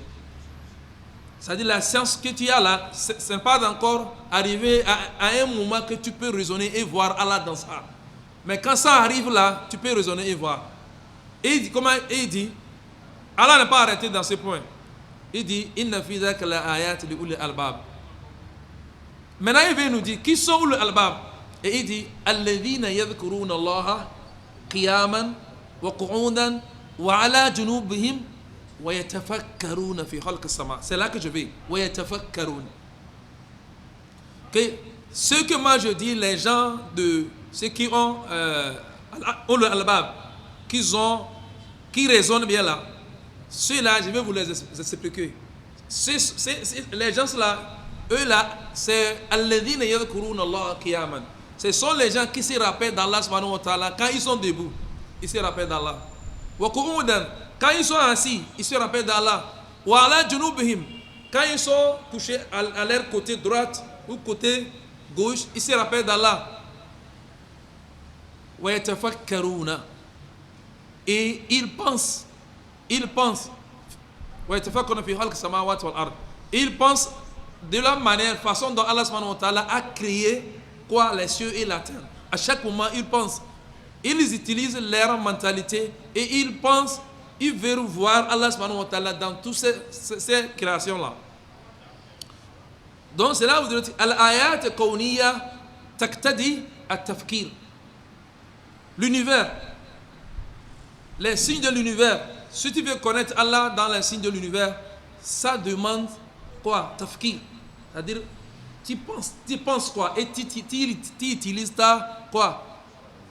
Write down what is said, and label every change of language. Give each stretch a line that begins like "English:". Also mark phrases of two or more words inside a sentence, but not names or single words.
French: C'est-à-dire la science que tu as là, ce n'est pas encore arrivé à un moment que tu peux raisonner et voir Allah dans ça. Mais quand ça arrive là, tu peux raisonner et voir. Et il dit, il dit, Allah n'a pas arrêté dans ce point. Il dit,
Arabic: إن في ذلك لآيات لأولي الألباب.
French: Maintenant il vient nous dire, qui sont
Arabic: أولي الألباب?
French: Et il dit,
Arabic: الذين يذكرون الله قياما وقعودا وعلى جنوبهم.
French: C'est là que je vais. Que ce que moi je dis, les gens de ceux qui ont le albab, qui raisonnent bien là, ceux-là, je vais vous les expliquer. Les gens là, eux là, c'est
Arabic: الذين يذكرون الله قياما.
French: Ce sont les gens qui se rappellent d'Allah
Arabic: سبحانه وتعالى
French: quand ils sont debout. Ils se rappellent d'Allah.
Arabic: وقعودا.
French: Quand ils sont assis, ils se rappellent d'Allah.
Arabic: Ou على جنوبهم.
French: Quand ils sont couchés à leur côté droite ou côté gauche, ils se rappellent d'Allah.
Arabic: ويتفكرون.
French: Et ils pensent.
Arabic: ويتفكرون في خلق السماوات والأرض.
French: Ils pensent de la manière, façon dont Allah
Arabic: سبحانه وتعالى
French: a créé quoi, les cieux et la terre. À chaque moment, ils pensent. Ils utilisent leur mentalité et ils pensent. Ils veulent voir Allah
Arabic: سبحانه وتعالى
French: dans toutes ces créations-là. Donc c'est là où vous dites
Arabic: الآيات الكونية تقتضي التفكير.
French: L'univers, les signes de l'univers. Si tu veux connaître Allah dans les signes de l'univers, ça demande quoi? Tafkir. C'est-à-dire, tu penses quoi? Et tu utilises ta quoi?